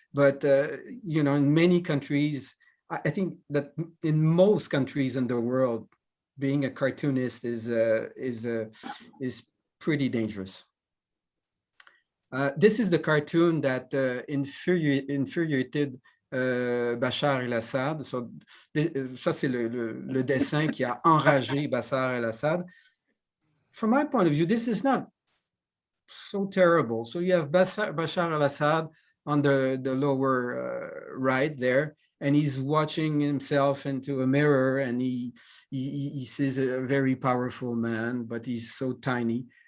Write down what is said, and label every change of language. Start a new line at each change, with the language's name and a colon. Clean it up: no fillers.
English: But you know, in many countries, I think that in most countries in the world, being a cartoonist is pretty dangerous. This is the cartoon that infuriated Bachar el-Assad.
French: So, ça, c'est le dessin qui a enragé Bachar el-Assad.
English: From my point of view, this is not so terrible. So you have Bashar al-Assad on the lower right there, and he's watching himself into a mirror, and he sees a very powerful man, but he's so tiny.